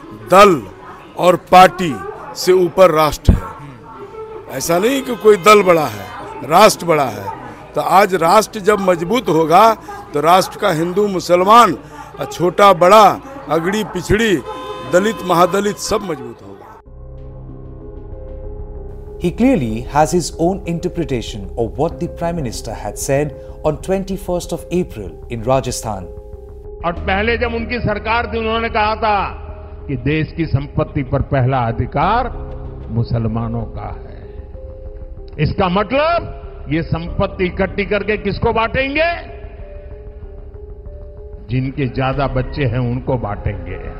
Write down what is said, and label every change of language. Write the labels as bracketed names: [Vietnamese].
[Hindi] दल और पार्टी से ऊपर राष्ट्र है। ऐसा नहीं कि कोई दल बड़ा है, राष्ट्र बड़ा है। तो आज राष्ट्र जब मजबूत होगा तो राष्ट्र का हिंदू मुसलमान, छोटा बड़ा, अगड़ी पिछड़ी, दलित महादलित सब मजबूत होगा। [English] He clearly has his own interpretation of what the Prime Minister had said on 21st of April in Rajasthan. [Hindi] और पहले जब उनकी सरकार थी उन्होंने कहा था कि देश की संपत्ति पर पहला अधिकार मुसलमानों का है। इसका मतलब ये संपत्ति इकट्ठी करके किसको बांटेंगे? जिनके ज्यादा बच्चे हैं उनको बांटेंगे।